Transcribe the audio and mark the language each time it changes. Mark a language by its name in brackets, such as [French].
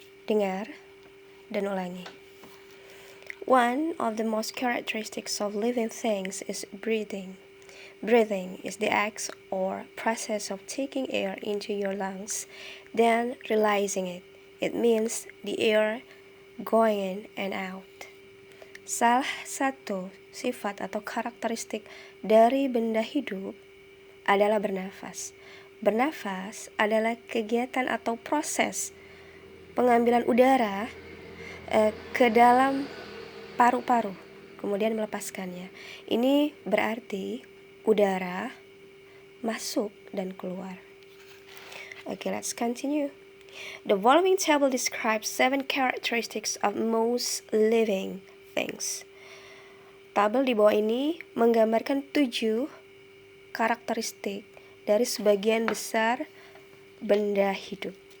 [Indonesian] Dengar dan ulangi. [English] One of the most characteristics of living things is breathing. Breathing is the act or process of taking air into your lungs, then releasing it. It means the air going in and out. [Indonesian] Salah satu sifat atau karakteristik dari benda hidup adalah bernafas. Bernafas adalah kegiatan atau proses pengambilan udara ke dalam paru-paru, kemudian melepaskannya. Ini berarti udara masuk dan keluar. [English] Okay, let's continue. The following table describes 7 characteristics of most living things. [Indonesian] Tabel di bawah ini menggambarkan 7 karakteristik dari sebagian besar benda hidup.